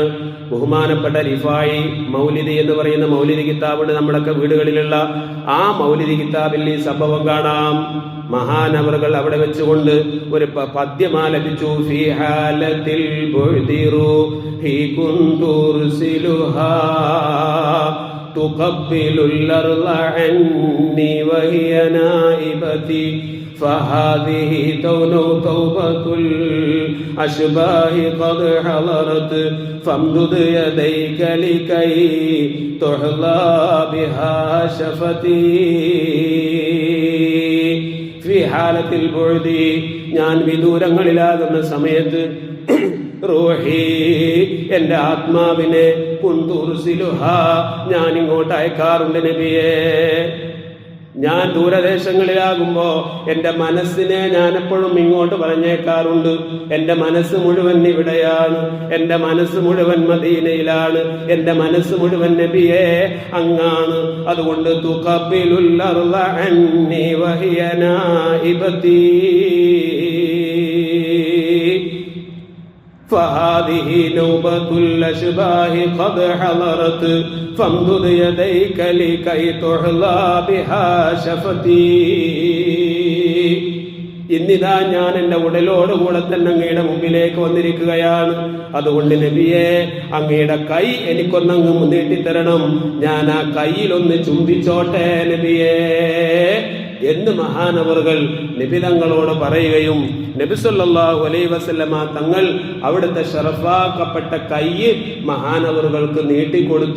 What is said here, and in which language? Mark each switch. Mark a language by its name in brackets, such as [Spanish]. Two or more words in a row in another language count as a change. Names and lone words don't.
[Malayalam] ബഹുമാനപ്പെട്ട റിഫായി മൗലിദി എന്ന് പറയുന്ന മൗലിദി കിതാബുണ്ട് നമ്മുടെയൊക്കെ വീടുകളിലുള്ള. ആ മൗലിദി കിതാബിൽ ഈ സംഭവം കാണാം. മഹാനവറുകൾ അവിടെ വെച്ചുകൊണ്ട് ഒരു പദ്യം ആലപിച്ചു. [Arabic] في حالة البعد روحي كنت أرسلها تقبل الأرض عني وهي نائبتي فهذه توبة الأشباه قد حضرت فامدد يديك لكي تحظى بها شفتي في حالة البعد [Malayalam] ഞാൻ വിദൂരങ്ങളിലാകുന്ന സമയത്ത് റൂഹി എന്റെ ആത്മാവിനെ കുന്തുർസിലുഹ ഞാൻ ഇങ്ങോട്ട് അയക്കാറുണ്ട് നബിയേ. ഞാൻ ദൂരദേശങ്ങളിലാകുമ്പോ എന്റെ മനസ്സിനെ ഞാൻ എപ്പോഴും ഇങ്ങോട്ട് പറഞ്ഞേക്കാറുണ്ട്. എന്റെ മനസ്സ് മുഴുവൻ ഇവിടെയാണ്, എന്റെ മനസ്സ് മുഴുവൻ മദീനയിലാണ്, എന്റെ മനസ്സ് മുഴുവൻ നബിയേ അങ്ങാണ്. [Arabic] അതുകൊണ്ട് تقبل الأرض عني وهي نائبتي فهذه نوبة الأشباه قد حضرت فامدد يديك لكي تحظى بها شفتي. [Malayalam] ഇന്നിതാ ഞാൻ എന്റെ ഉടലോടുകൂടെ തന്നെ അങ്ങയുടെ മുമ്പിലേക്ക് വന്നിരിക്കുകയാണ്. അതുകൊണ്ട് നബിയെ അങ്ങയുടെ കൈ എനിക്കൊന്നങ്ങ് നീട്ടിത്തരണം. ഞാൻ ആ കൈയിലൊന്ന് ചുംബിച്ചോട്ടെ നബിയേ എന്ന് മഹാനവറുകൾ നബി തങ്ങളോട് പറയുകയും നബി [Arabic] صلى الله عليه وسلم [Malayalam] തങ്ങൾ അവിടുത്തെ ഷറഫാക്കപ്പെട്ട കൈ മഹാനവറുകൾക്ക് നീട്ടിക്കൊടുത്തു.